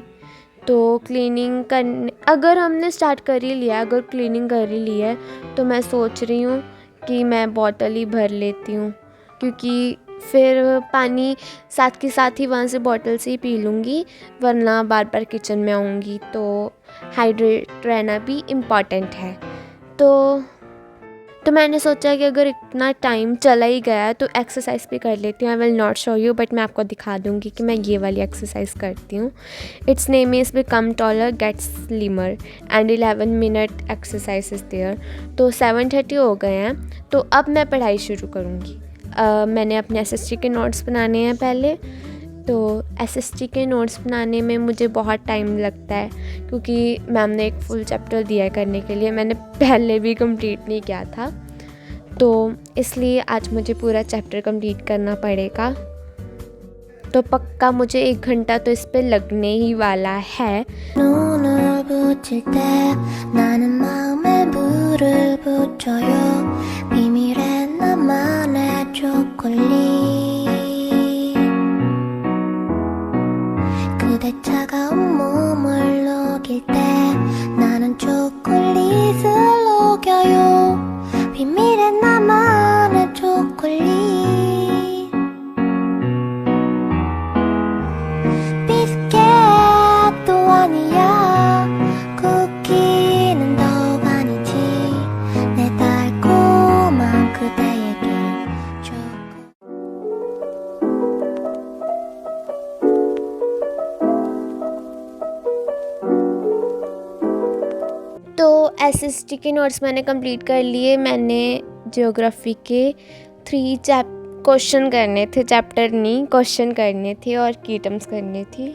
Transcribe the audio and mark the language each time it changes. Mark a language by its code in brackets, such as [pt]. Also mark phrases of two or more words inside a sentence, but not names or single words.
[hi] तो क्लीनिंग करने, अगर हमने स्टार्ट कर ही लिया, अगर क्लीनिंग कर ही ली है, तो मैं सोच रही हूँ कि मैं बॉटल ही भर लेती हूँ, क्योंकि फिर पानी साथ के साथ ही वहाँ से बॉटल से ही पी लूँगी, वरना बार बार किचन में आऊँगी। तो हाइड्रेट रहना भी इम्पॉर्टेंट है। तो मैंने सोचा कि अगर इतना टाइम चला ही गया है तो एक्सरसाइज भी कर लेती हूँ। [en] I will not show you, but [hi] मैं आपको दिखा दूँगी कि मैं ये वाली एक्सरसाइज करती हूँ। [en] Its name is become taller get slimmer and 11 minute exercise is there. [hi] तो 7:30 हो गए हैं, तो अब मैं पढ़ाई शुरू करूँगी। मैंने अपने SST के नोट्स बनाने हैं पहले। तो SST के नोट्स बनाने में मुझे बहुत टाइम लगता है, क्योंकि मैम ने एक [en] full chapter [hi] दिया है करने के लिए, मैंने पहले भी कंप्लीट नहीं किया था, तो इसलिए आज मुझे पूरा चैप्टर कंप्लीट करना पड़ेगा। तो पक्का मुझे 1 घंटा तो इस पे लगने ही वाला है। [ko] 눈을 붙일 때 나는 마음에 불을 붙여요. 비밀의 나만의 초콜릿. 그대 차가운 몸을 녹일 때 나는 초콜릿을 녹여요. 비밀의 나만의 초콜릿. 비스켓도 아니야. 쿠키는 더 아니지. 내 달콤한 그대에게 [hi] तो SST के नोट्स मैंने कंप्लीट कर लिए। मैंने ज्योग्राफी के 3 क्वेश्चन करने थे, चैप्टर नहीं, क्वेश्चन करने थे और [en] key terms [hi] करनी थी।